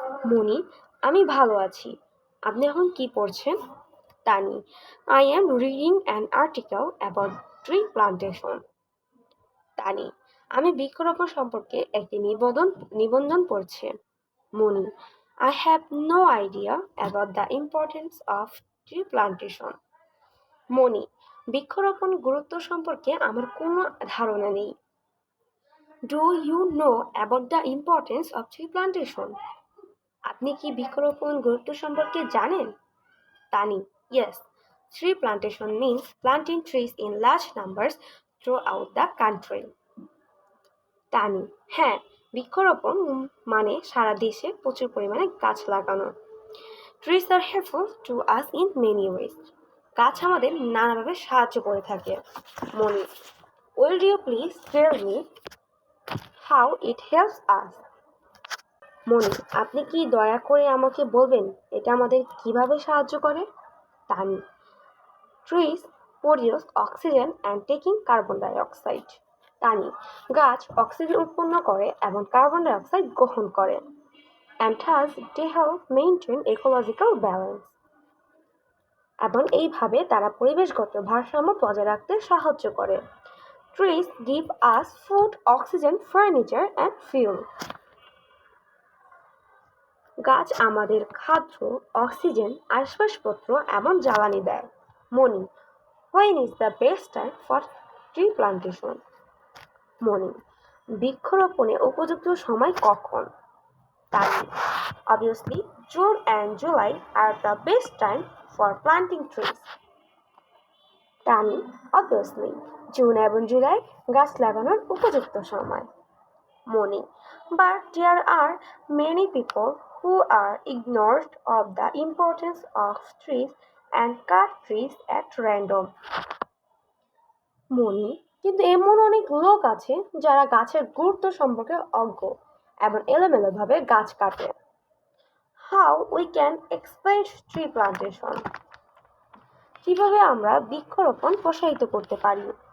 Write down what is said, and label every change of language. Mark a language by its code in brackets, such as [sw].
[bn] মনি, আমি ভালো আছি, আপনি এখন কি পড়ছেন? [en] Tani, I am reading an article about tree plantation. [bn] তানি, আমি বৃক্ষরোপণ সম্পর্কে একটি নিবন্ধন পড়ছি। [en] Moni, I have no idea about the importance of tree plantation. [bn] মনি, বৃক্ষরোপণ গুরুত্ব সম্পর্কে আমার কোনো ধারণা নেই। [en] Do you know about the importance of tree plantation? [bn] আপনি কি বৃক্ষরোপণ গুরুত্ব সম্পর্কে জানেন? [en] Tani, Yes, tree plantation means planting trees in large numbers throughout the country. [bn] তানি, হ্যাঁ, বৃক্ষরোপণ মানে সারা দেশে প্রচুর পরিমাণে গাছ লাগানো। [en] Trees are helpful to us in many ways. [bn] গাছ আমাদের নানাভাবে সাহায্য করে থাকে। [en] Moni, will you please tell me how it helps us? [bn] মনি, আপনি কি দয়া করে আমাকে বলবেন এটা আমাদের কিভাবে সাহায্য করে? [en] Tani, trees produce oxygen and taking carbon dioxide. [bn] তানি, গাছ অক্সিজেন উৎপন্ন করে এবং কার্বন ডাই অক্সাইড গ্রহণ করে। [en] And thus they help maintain ecological balance. [bn] এবং এইভাবে তারা পরিবেশগত ভারসাম্য বজায় রাখতে সাহায্য করে। [en] Trees give us food, oxygen, furniture and fuel. [bn] গাছ আমাদের খাদ্য, অক্সিজেন, আসবাবপত্র এবং জ্বালানি দেয়। [en] Moni, when is the best time for tree plantation? [bn] মনি, বৃক্ষরোপণে উপযুক্ত সময় কখন? [en] Tani, obviously June and July are the best time for planting trees. [bn] Tani, obviously June এবং জুলাই গাছ লাগানোর উপযুক্ত সময়। [en] Moni, but there are many people who are ignorant of the importance of trees and cut trees at random. [bn] মনি, কিন্তু এমন অনেক লোক আছে যারা গাছের গুরুত্ব সম্পর্কে অজ্ঞ এবং এলোমেলোভাবে গাছ কাটে। [en] How we can expand tree plantation? [bn] কিভাবে আমরা বৃক্ষরোপণ প্রসারিত করতে পারি?